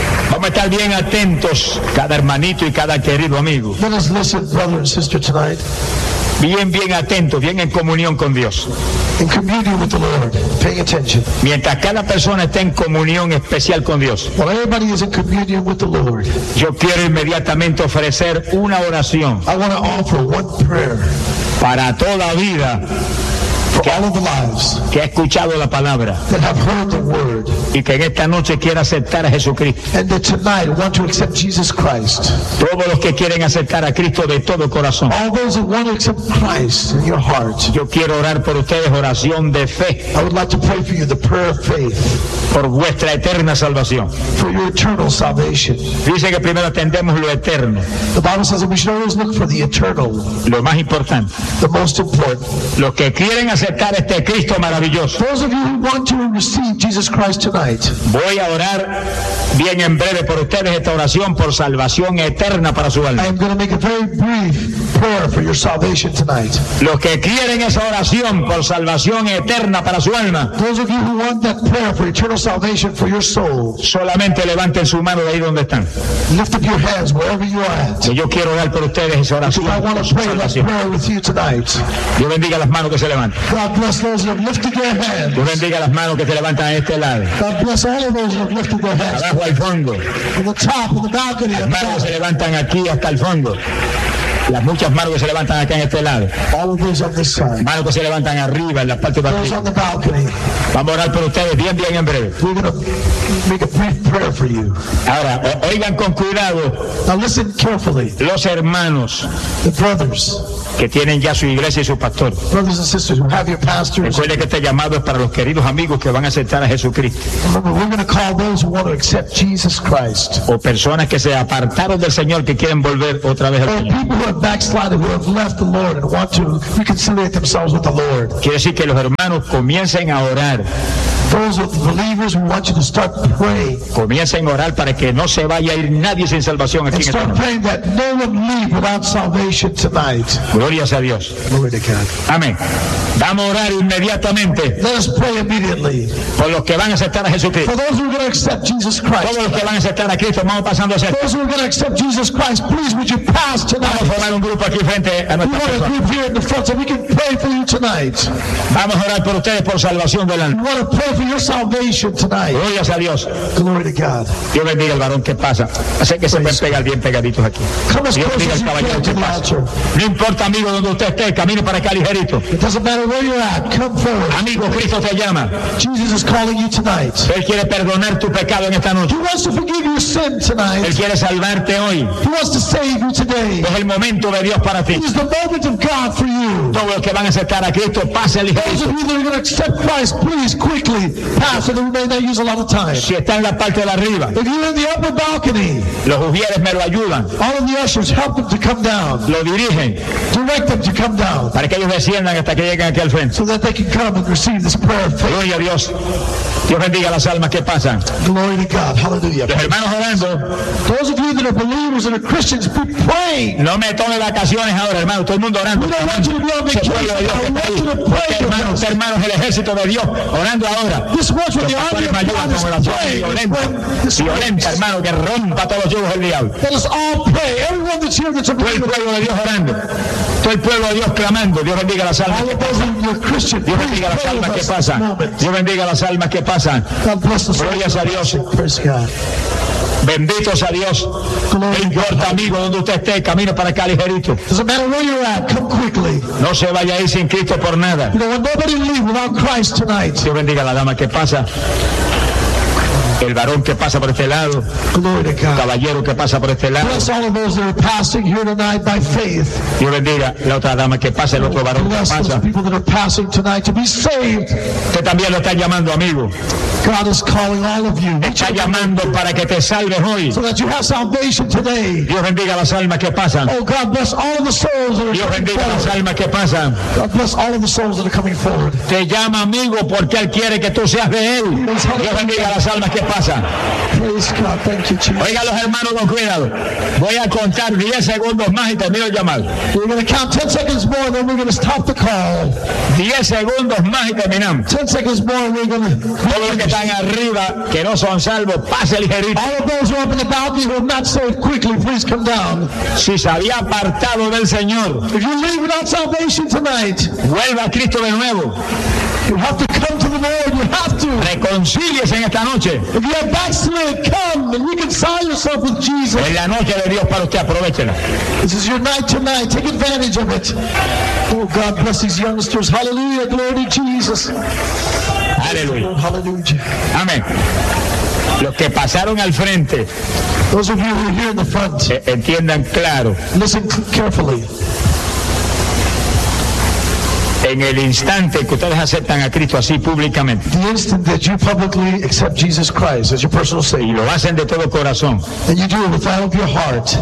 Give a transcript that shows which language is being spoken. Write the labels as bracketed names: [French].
[Spanish] Vamos a estar bien atentos, cada hermanito y cada querido amigo. [English] Let us listen, brother and sister, tonight. [Spanish] Bien, bien atentos, bien en comunión con Dios. [English] In communion with the Lord, paying attention. [Spanish] Mientras cada persona esté en comunión especial con Dios. [English] While everybody is in communion with the Lord. [Spanish] Yo quiero inmediatamente ofrecer una oración. [English] I want to offer one prayer. [Spanish] Para toda vida. [English] For all of the lives [Spanish] que ha escuchado la palabra, [English] that have heard the word, [Spanish] y que en esta noche quiera aceptar a Jesucristo, [English] and that tonight want to accept Jesus Christ, [Spanish] todos los que quieren aceptar a Cristo de todo corazón, [English] all those who want to accept Christ in your heart, [Spanish] yo quiero orar por ustedes, oración de fe, [English] I would like to pray for you the prayer of faith, [Spanish] por vuestra eterna salvación, [English] for your eternal salvation. [Spanish] Dice que primero atendemos lo eterno, [English] the Bible says that we should always look for the eternal, [Spanish] lo más importante, [English] the most important, [Spanish] los que quieren aceptar este Cristo maravilloso. [English] Those of you who want to receive Jesus Christ tonight. [Spanish] Voy a orar bien en breve por ustedes esta oración por salvación eterna para su alma. [English] I am going to make a very brief prayer for your salvation tonight. [Spanish] Los que quieren esa oración por salvación eterna para su alma. [English] Those of you who want that prayer for eternal salvation for your soul. [Spanish] Solamente levanten su mano de ahí donde están. [English] Lift up your hands wherever you are at. [Spanish] Que yo quiero orar por ustedes esa oración. [English] Because I want to pray that prayer with you tonight. [Spanish] Dios bendiga las manos que se levantan. [English] God bless those who have lifted their hands. [Spanish] Dios bendiga las manos que se levantan a este lado. [English] God bless all of those who have lifted their hands. [Spanish] Abajo al fondo. [English] On the top, on the balcony. [Spanish] Las manos se levantan aquí hasta el fondo. las muchas manos que se levantan acá en este lado. [English] All of these on this side. [Spanish] Manos que se levantan arriba en la parte de arriba. [English] Those on the balcony. [Spanish] Vamos a orar por ustedes bien, bien en breve. [English] We're gonna make a brief prayer for you. [Spanish] Ahora, oigan con cuidado. [English] Now listen carefully. [Spanish] Los hermanos. [English] The brothers. [Spanish] Que tienen ya su iglesia y su pastor. [English] Brothers and sisters, we have your pastors. [Spanish] Recuerde que este llamado es para los queridos amigos que van a aceptar a Jesucristo. [English] Remember, we're gonna call those who want to accept Jesus Christ. [Spanish] O personas que se apartaron del Señor que quieren volver otra vez al Señor. [English] People who have backslided, who have left the Lord and want to reconcile themselves with the Lord. [Spanish] Quiere decir que los hermanos comiencen a orar. [English] Those of the believers who want you to start to pray. [Spanish] Comiencen a orar para que no se vaya a ir nadie sin salvación aquí en esta noche. [English] Start praying that no one leave without salvation tonight. [Spanish] Gloria a Dios. [English] Glory to God. [Spanish] Amén. Vamos a orar inmediatamente. [English] Let us pray immediately. [Spanish] Por los que van a aceptar a Jesucristo. [English] For those who are going to accept Jesus Christ. [Spanish] Todos los que van a aceptar a Cristo, vamos pasando a ser. [English] Those who are going to accept Jesus Christ, please would you pass tonight? [Spanish] Vamos a formar un grupo aquí frente a nuestra persona. [English] We want a group here in the front so we can pray for you tonight. [Spanish] Vamos a orar por ustedes por salvación del alma. [English] We want to pray for your salvation tonight. [Spanish] Gloria a Dios. [English] Glory to God. [Spanish] Dios bendiga al varón que pasa. Así que se pueden pegar bien pegaditos aquí. [English] Come as close as you can to the altar. [Spanish] No importa, amigo, donde usted esté, camine para acá ligerito. [English] It doesn't matter where you're at. Come forward. [Spanish] Amigo, Cristo te llama. [English] Jesus is calling you tonight. [Spanish] Él quiere perdonar tu pecado en esta noche. [English] He wants to forgive your sin tonight. [Spanish] Él quiere salvarte hoy. [English] He wants to save you today. [Spanish] Es el momento de Dios para ti. [English] It is the moment of God for you. [Spanish] Todos los que van a aceptar a Cristo, pase ligerito. [English] Those of you that are going to accept Christ, please quickly pass so that we may not use a lot of time. [Spanish] Si está en la parte de arriba. [English] If you're in the upper balcony. [Spanish] Los ujieres me lo ayudan. [English] All of the ushers help them to come down. [Spanish] Lo dirigen. [English] Direct them to come down. [Spanish] Para que ellos desciendan hasta que lleguen aquí al frente. [English] So that they can come and receive this prayer. [Spanish] Gloria a Dios. Dios bendiga las almas que pasan. [English] Glory to God. Hallelujah. [Spanish] Los hermanos orando. [English] Those of you that are believers and are Christians, be praying. [Spanish] No me tome vacaciones ahora, hermano. Todo el mundo orando. [English] We don't want you to be on vacation. I want you to pray. [Spanish] Hermanos, hermanos, el ejército de Dios orando ahora. [English] This works with the army of God. [Spanish] Violenta, hermano, que rompa todos los yugos del diablo. [English] Let us all pray. Everyone that's here that's a believer. [Spanish] Todo el pueblo de Dios orando. Todo el pueblo de Dios clamando. Dios bendiga las almas que pasan. Dios bendiga las almas que pasan. Dios bendiga las almas que pasan. Gloria a Dios. Bendito sea Dios. No importa, amigo, donde usted esté, camine para acá ligerito. [English] Doesn't matter where you're at, come quickly. [Spanish] No se vaya ahí sin Cristo por nada. [English] You know, nobody leave without Christ tonight. [Spanish] Dios bendiga a la dama que pasa. El varón que pasa por este lado. [English] Glory to God. [Spanish] Caballero que pasa por este lado. [English] Bless all of those that are passing here tonight by faith. [Spanish] Dios bendiga la otra dama que pasa, el otro varón que pasa. [English] Bless those people that are passing tonight to be saved. [Spanish] Que también lo están llamando, amigo. [English] God is calling all of you. [Spanish] Está llamando para que te salves hoy. [English] So that you have salvation today. [Spanish] Dios bendiga las almas que pasan. [English] Oh God, bless all of the souls that are [Spanish] Las almas que pasan. [English] God bless all of the souls that are coming forward. [Spanish] Te llama, amigo, porque él quiere que tú seas de él. Dios bendiga las almas que pasan. [English] Praise God, thank you, Jesus. [Spanish] Oiga, los hermanos, con cuidado. Voy a contar 10 segundos más y termino el llamado. [English] We're going to count 10 seconds more, then we're going to stop the call. [Spanish] 10 segundos más y terminamos. [English] 10 seconds more, we're going to. [Spanish] Están arriba que no son salvos, pase ligerito. [English] All of those who are up in the balcony who are not saved, quickly, please come down. [Spanish] Si se había apartado del Señor, [English] if you leave without salvation tonight, [Spanish] vuelva a Cristo de nuevo. [English] You have to come to the Lord. You have to. [Spanish] Reconcíliese en esta noche. [English] If you have backslid, come and reconcile yourself with Jesus. [Spanish] En la noche de Dios para usted, aprovechela. [English] This is your night tonight. Take advantage of it. Oh God, bless these youngsters. Hallelujah, glory to Jesus. [Spanish] Aleluya. Amén. Los que pasaron al frente. [English] Those of you who are here in the front. [Spanish] Entiendan claro. [English] Listen carefully. [Spanish] En el instante que ustedes aceptan a Cristo así públicamente. [English] The instant that you publicly accept Jesus Christ as your personal Savior. [Spanish] Y lo hacen de todo corazón. [English] And you do it with all of your heart.